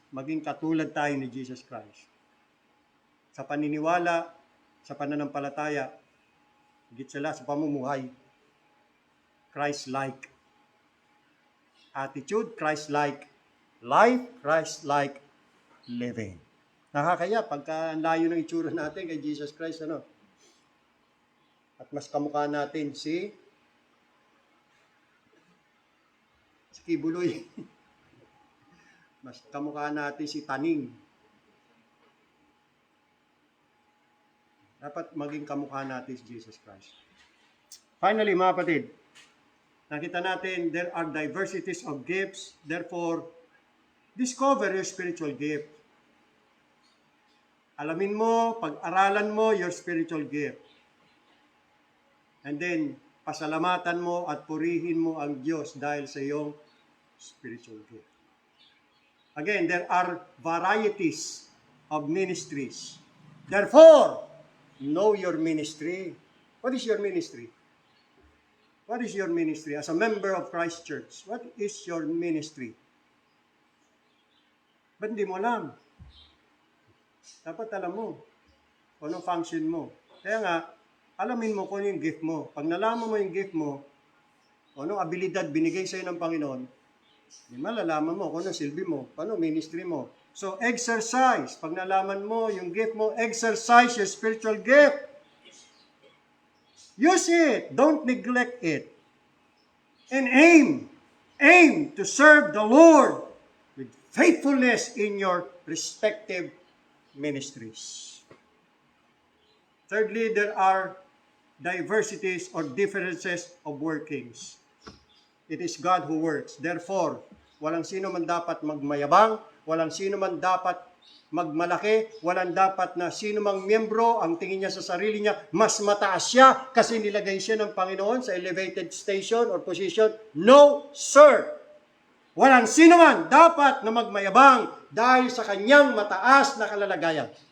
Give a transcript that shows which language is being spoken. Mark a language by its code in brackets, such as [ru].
[tl] Maging katulad tayo ni Jesus Christ. Sa paniniwala, sa pananampalataya, higit sila sa pamumuhay, Christ-like. [en] Attitude, Christ-like. Life, Christ-like living. [tl] Nakakaya pagka ang layo ng itsura natin kay Jesus Christ, ano? At mas kamukha natin si Kibuloy. Mas kamukha natin si Taning. Dapat maging kamukha natin si Jesus Christ. Finally, mga kapatid, nakita natin [en] there are diversities of gifts. Therefore, discover your spiritual gift. [tl] Alamin mo, pag-aralan mo [en] your spiritual gift. [tl] And then, pasalamatan mo at purihin mo ang Diyos dahil sa iyong spiritual gift. [en] Again, there are varieties of ministries. Therefore, know your ministry. What is your ministry? What is your ministry? As a member of Christ Church, what is your ministry? [tl] Ba't hindi mo alam? Dapat alam mo kung anong function mo. Kaya nga, alamin mo kung yung gift mo. Pag nalaman mo yung gift mo, kung anong abilidad binigay sa'yo ng Panginoon, di malalaman mo kung anong silbi mo, paano ministry mo. [en] So, exercise. [tl] Pag nalaman mo yung gift mo, [en] exercise your spiritual gift. Use it. Don't neglect it. And aim to serve the Lord with faithfulness in your respective ministries. Thirdly, there are diversities or differences of workings. It is God who works. [tl] Therefore, walang sino man dapat magmayabang, walang sino man dapat magmalaki, walang dapat na sino mang miyembro ang tingin niya sa sarili niya, mas mataas siya kasi nilagay siya ng Panginoon sa [en] elevated station or position. No, sir! [tl] Walang sino man dapat na magmayabang dahil sa kanyang mataas na kalalagayan.